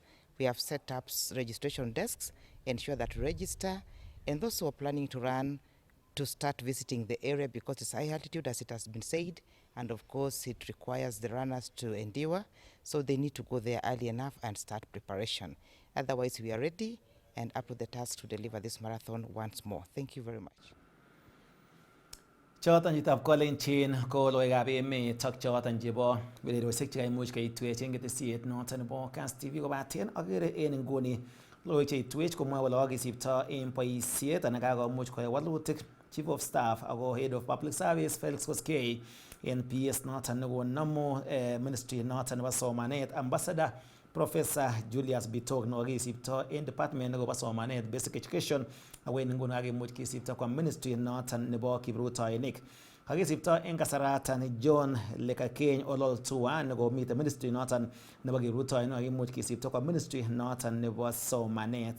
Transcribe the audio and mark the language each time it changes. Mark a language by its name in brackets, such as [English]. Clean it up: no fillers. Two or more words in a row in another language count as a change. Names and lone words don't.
[English] We have set up registration desks, ensure that register, and those who are planning to run to start visiting the area because it's high altitude, as it has been said, and of course it requires the runners to endure, so they need to go there early enough and start preparation. Otherwise, we are ready and up to the task to deliver this marathon once more. Thank you very much. [Kalenjin] Choton chitab kolenjin ko logoiwekab emet ak choton chebo ureriosiek chekaimuch keitwech en ketesiet noton nebo Kass TV kobaten agere en nguni logoiwek cheitwech komwoe kole kakisipto en boisiet anan kakomuch koyai walutik [English] Chief of Staff [Kalenjin] ako [English] Head of Public Service [Kalenjin] Felix Koskei en PS noton nekonomu ministry noton nebo somanet Ambassador Professor Julius Bitok nekakisipto en department nekobo somanet [English] Basic Education [Kalenjin] ako en nguni kakimuch kisipto kwa ministry noton nebo kiprutoinik. Kakisipto en kasaratan John Lekakeny Ololtua nekomite ministry noton nebo kiprutoinik kakimuch kisipto kwa ministry noton nebo somanet.